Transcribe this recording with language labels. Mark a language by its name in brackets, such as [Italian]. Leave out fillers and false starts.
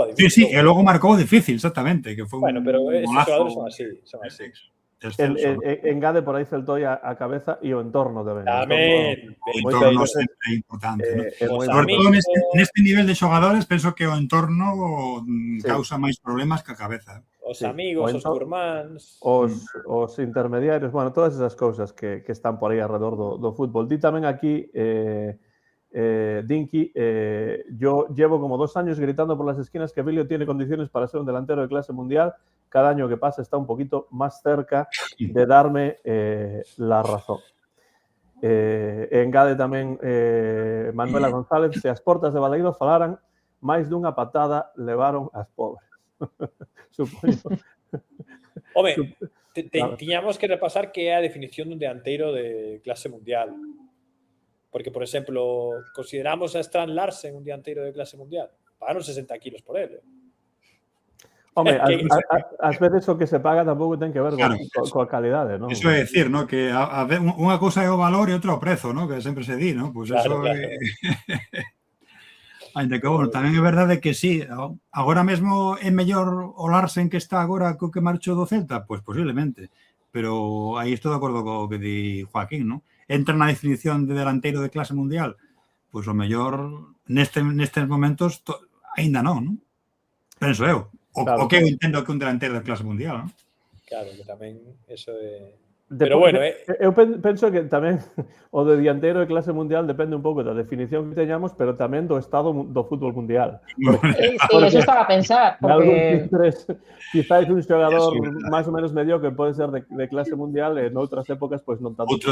[Galician] Sí, e logo marcou a difícil, exactamente. Que foi bueno, pero estes xogadores son así. engade por aí Celtoi a cabeza e o entorno tamén. Tamén. O entorno sempre é importante. Sobre todo neste nivel de xogadores, penso que o entorno causa máis problemas que a cabeza. Os amigos, os curmáns... Os intermediarios, bueno, todas esas cousas que están por aí alrededor do fútbol. Di tamén aquí, [Spanish] Dinky, yo llevo como 2 años gritando por las esquinas que Emilio tiene condiciones para ser un delantero de clase mundial. Cada año que pasa está un poquito más cerca de darme la razón. [Galician] Engade tamén Manuela González, se as portas de Balaído falaran, máis dunha patada levaron as pobres. Supoño. Home, tiñamos que repasar que é a definición dun delanteiro de clase mundial. Porque, por exemplo, consideramos a Strand Larsen un dianteiro de clase mundial. Pagaron 60 kilos por ele. Home, ás veces o que se paga tampouco ten que ver coa calidade, non? Iso é dicir, ¿no? Que unha cousa é o valor e outra o prezo, ¿no? Que sempre se di, ¿no? Pues claro, eso claro. Ainda que, bueno, tamén é verdade que sí, agora mesmo é mellor o Larsen que está agora co que marchou do Celta? Pois posiblemente. Pero aí estou de acordo co que di Joaquín, ¿no? Entra na definición de delanteiro de clase mundial? Pois o mellor nestes momentos aínda non, ¿no? Penso eu. O que eu entendo que un delantero de clase mundial, ¿no? Claro, que tamén eso é... Pero bueno, eu penso que tamén o de dianteiro de clase mundial depende un pouco da definición que teñamos, pero tamén do estado do fútbol mundial. Sí, eso estaba a pensar. Porque... Quizás un xogador máis ou menos mediocre pode ser de clase mundial e noutras épocas, pois non tanto.